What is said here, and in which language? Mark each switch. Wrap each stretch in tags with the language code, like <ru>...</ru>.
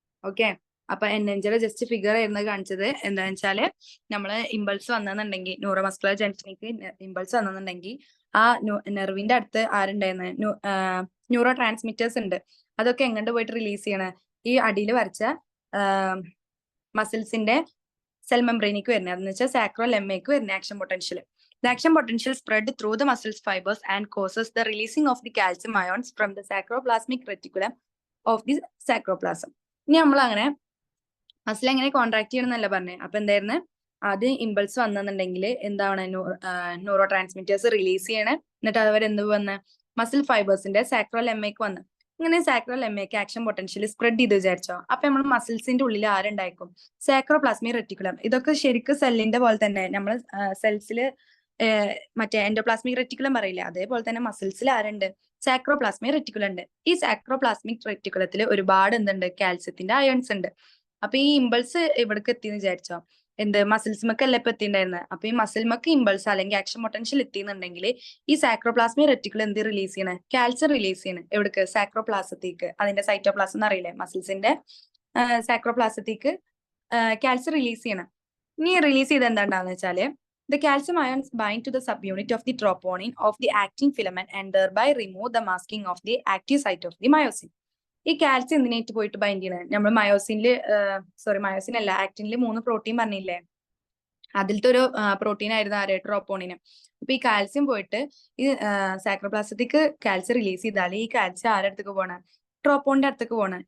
<ml>Okay, അപ്പൊ NMJയുടെ just figure ആയിരുന്നു കാണിച്ചത്. എന്താണെന്ന് വെച്ചാല് നമ്മള് ഇമ്പൾസ് വന്നെന്നുണ്ടെങ്കിൽ, ന്യൂറോ മസ്കുലർ ജംഗ്ഷനിലേക്ക് ഇമ്പൾസ് വന്നെന്നുണ്ടെങ്കിൽ ആ നെർവിന്റെ അടുത്ത് ആരുണ്ടായിരുന്നു, ന്യൂറോ ട്രാൻസ്മിറ്റേഴ്സ് ഉണ്ട്. അതൊക്കെ എങ്ങോട്ട് പോയിട്ട് റിലീസ് ചെയ്യണം, ഈ അടിയിൽ വരച്ച മസിൽസിന്റെ സെൽ മെംബ്രെയിനിലേക്ക് വരുന്നത്, അതെന്ന് വെച്ചാൽ സാക്രോലെമ്മയ്ക്ക് വരുന്ന action potential.</ml> <en>The action potential spread through the muscles fibers and causes the releasing of the calcium ions from the sacroplasmic reticulum of the sacroplasm.</en> <ml>ഇനി നമ്മൾ അങ്ങനെ മസിൽ എങ്ങനെ കോൺട്രാക്ട് ചെയ്യണം എന്നല്ല പറഞ്ഞേ. അപ്പൊ എന്തായിരുന്നു, ആദ്യം ഇമ്പൾസ് വന്നെന്നുണ്ടെങ്കിൽ എന്താണ്, ന്യൂറോ ട്രാൻസ്മിറ്റേഴ്സ് റിലീസ് ചെയ്യണേ. എന്നിട്ട് അവർ എന്ത് വന്ന് മസിൽ ഫൈബേഴ്സിന്റെ സാക്രോലെമ്മയ്ക്ക് വന്ന്, ഇങ്ങനെ സാക്രോലെമ്മയ്ക്ക് ആക്ഷൻ പൊട്ടൻഷ്യൽ സ്പ്രെഡ് ചെയ്ത് വിചാരിച്ചോ. അപ്പൊ നമ്മൾ മസിൽസിന്റെ ഉള്ളിൽ ആരുണ്ടായിരിക്കും, സാക്രോപ്ലാസ്മിക് റെറ്റിക്കുലം. ഇതൊക്കെ ശരിക്കും സെല്ലിന്റെ പോലെ തന്നെ, നമ്മൾ സെൽസിൽ മറ്റേ എൻഡോപ്ലാസ്മിക് റെറ്റിക്കുലം പറയില്ലേ, അതേപോലെ തന്നെ മസിൽസിൽ ആരുണ്ട്, സാക്രോപ്ലാസ്മിക് റെറ്റിക്കുലം ഉണ്ട്. ഈ സാക്രോപ്ലാസ്മിക് റെറ്റിക്കുലത്തിൽ ഒരുപാട് എന്തുണ്ട്, കാൽസ്യത്തിന്റെ അയൺസ് ഉണ്ട്. അപ്പൊ ഈ ഇമ്പൾസ് ഇവിടേക്ക് എത്തിയെന്ന് വിചാരിച്ചോ, എന്ത് മസിൽസ്മക്ക് അല്ല ഇപ്പൊ എത്തിണ്ടായിരുന്നത്. അപ്പൊ ഈ മസിൽമക്ക് ഇമ്പൾസ് അല്ലെങ്കിൽ ആക്ഷൻ പൊട്ടൻഷ്യൽ എത്തിയെന്നുണ്ടെങ്കിൽ ഈ സാക്രോപ്ലാസ്മിക് റെറ്റിക്കുലം എന്ത് റിലീസ് ചെയ്യണേ, കാൽസ്യം റിലീസ് ചെയ്യണേ. എവിടേക്ക്, സാക്രോപ്ലാസത്തേക്ക്, അതിന്റെ സൈറ്റോപ്ലാസം എന്ന് അറിയില്ലേ, മസിൽസിന്റെ സാക്രോപ്ലാസത്തേക്ക് കാൽസ്യം റിലീസ് ചെയ്യണം. ഇനി റിലീസ് ചെയ്ത് എന്താണ്ടാന്ന് വെച്ചാല്</ml> <en>the calcium ions bind to the subunit of the troponin of the actin filament and thereby remove the masking of the active site of the myosin.</en> <ml>ഈ കാൽസ്യം എന്തിനായിട്ട് പോയിട്ട് bind ചെയ്യണത്, നമ്മൾ myosin അല്ല, ആക്ടിനിൽ 3 protein പറഞ്ഞില്ലേ, അതിലത്തെ ഒരു പ്രോട്ടീൻ ആയിരുന്നു ആര്, ട്രോപ്പോണിന്. അപ്പൊ ഈ കാൽസ്യം പോയിട്ട് ഈ സാക്രോപ്ലാസത്തേക്ക് കാൽസ്യം റിലീസ് ചെയ്താൽ ഈ കാൽസ്യം ആരുടെ അടുത്തേക്ക് പോകണം, ട്രോപ്പോണിന്റെ അടുത്തേക്ക് പോകണം.</ml>